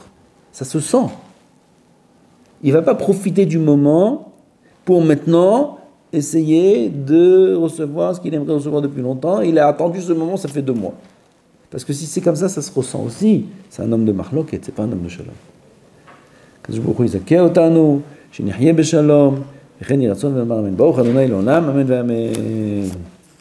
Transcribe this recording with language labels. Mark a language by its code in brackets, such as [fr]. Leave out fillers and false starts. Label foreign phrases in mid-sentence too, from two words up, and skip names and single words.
[fr] Ça se sent. Il ne va pas profiter du moment pour maintenant essayer de recevoir ce qu'il aimerait recevoir depuis longtemps. Il a attendu ce moment, ça fait 2 mois. Parce que si c'est comme ça se ressent aussi. C'est un homme de mahloket, c'est pas un homme de shalom. [he] קדוש ברוך הוא יזכה אותנו, שנהיה בשלום, וכן ירצון ואמר אמן. ברוך ה' לעולם, אמן ואמן.